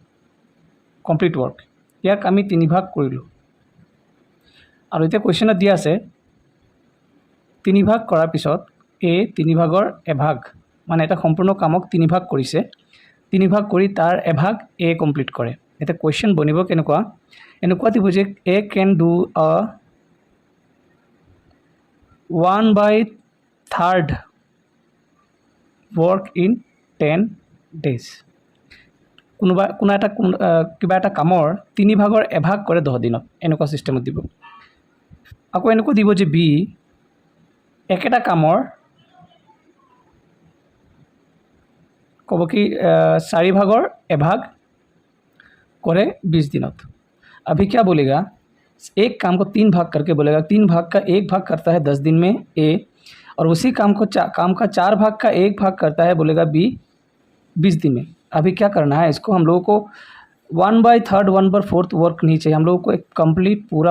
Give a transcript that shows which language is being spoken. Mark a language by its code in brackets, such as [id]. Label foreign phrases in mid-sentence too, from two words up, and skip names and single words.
[as] ইয়াক আমি 3 ভাগ কৰিলোঁ আৰু এতিয়া কুৱেশ্যনত দিয়া আছে 3 ভাগ কৰাৰ পিছত এই 3 ভাগৰ এভাগ মানে এটা সম্পূৰ্ণ কামক 3 ভাগ কৰিছে 3 ভাগ কৰি তাৰ এভাগ এ কমপ্লিট কৰে এটা কুৱেশ্যন বনিব এনেকুৱা দিব যে [en] A can do a 1/3 work in 10 days [as] কিবা এটা কামৰ 3 ভাগৰ এভাগ কৰে 10 দিনত এনেকুৱা সিস্টেমত দিব আকৌ এনেকুৱা দিব যে বি একেটা কামৰ কব কি 4 ভাগৰ এভাগ [hi] करे 20 दिनों अभी क्या बोलेगा एक काम को 3 भाग करके बोलेगा 3 भाग का 1 भाग करता है 10 दिन में ए और उसी काम का 4 भाग का 1 भाग करता है बोलेगा बी 20 दिन में अभी क्या करना है इसको हम लोगों को 1/3 1/4 वर्क नहीं चाहिए हम लोगों को एक कंप्लीट पूरा